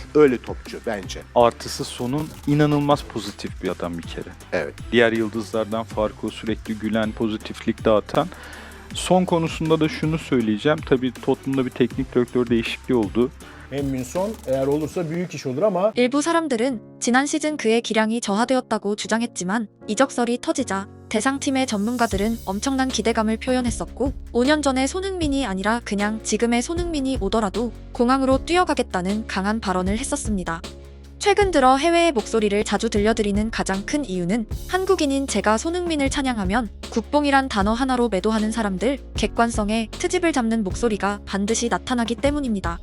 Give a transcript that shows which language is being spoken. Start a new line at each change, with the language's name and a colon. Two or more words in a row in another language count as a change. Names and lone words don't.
Turkish: Öyle topçu bence. Artısı Son'un inanılmaz pozitif bir adam bir kere. Evet. Diğer yıldızlardan farkı o, sürekli gülen, pozitiflik dağıtan. Son konusunda da şunu söyleyeceğim. Tabii Tottenham'da bir teknik direktör değişikliği oldu. Heung-min Son eğer olursa büyük iş olur ama
Korean: 일부 사람들은 지난 시즌 그의 기량이 저하되었다고 주장했지만 이적설이 터지자 대상팀의 전문가들은 엄청난 기대감을 표현했었고 5년 전의 손흥민이 아니라 그냥 지금의 손흥민이 오더라도 공항으로 뛰어가겠다는 강한 발언을 했었습니다. 최근 들어 해외의 목소리를 자주 들려드리는 가장 큰 이유는 한국인인 제가 손흥민을 찬양하면 국뽕이란 단어 하나로 매도하는 사람들, 객관성에 트집을 잡는 목소리가 반드시 나타나기 때문입니다.